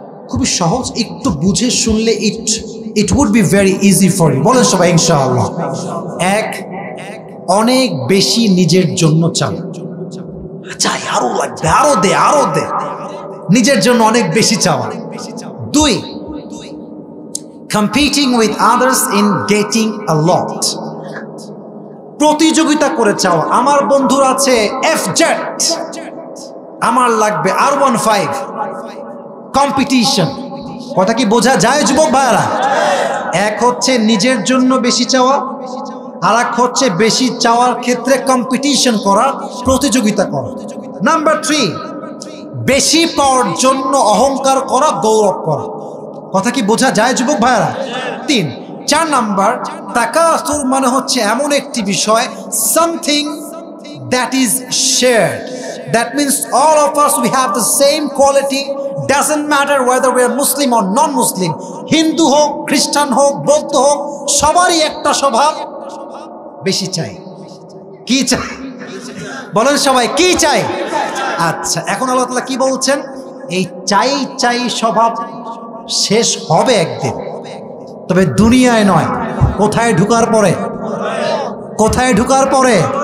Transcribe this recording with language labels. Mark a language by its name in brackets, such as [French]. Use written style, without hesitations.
[Bangla] খুবই সহজ, একটু বুঝে শুনলে [English] It would be very easy for you. [Bangla] বলেন সবাই ইনশাআল্লাহ। 1, অনেক বেশি নিজের জন্য চাও, চাই আরো লাগবে, আরো দে, আরো দে, নিজের জন্য অনেক বেশি চাওয়া। [English] 2, competing with others in getting a lot, [Bangla] প্রতিযোগিতা করে চাওয়া। আমার বন্ধুর আছে FZ, আমার লাগবে R15, কম্পিটিশন। কথা কি বোঝা যায় যুবক ভাইরা? এক হচ্ছে নিজের জন্য বেশি চাওয়া, আর এক হচ্ছে বেশি চাওয়ার ক্ষেত্রে কম্পিটিশন করা, প্রতিযোগিতা করা। নাম্বার 3, বেশি পাওয়ার জন্য অহংকার করা, গৌরব করা। কথা কি বোঝা যায় যুবক ভাইরা? 3, 4 নাম্বার, তাকাসুর মানে হচ্ছে এমন একটি বিষয়, [English] Something that is shared. That means all of us, we have the same quality. Doesn't matter whether we are Muslim or non-Muslim. [Bangla] Hindu হোক, খ্রিস্টান হোক, বৌদ্ধ হোক, সবারই একটা স্বভাব, বেশি চাই। কি চাই? বলেন সবাই কি চাই? আচ্ছা, এখন আল্লাহ তাআলা কি বলছেন? এই চাই চাই স্বভাব শেষ হবে একদিন, তবে দুনিয়ায় নয়। কোথায় ঢুকার পরে? কোথায় ঢুকার পরে?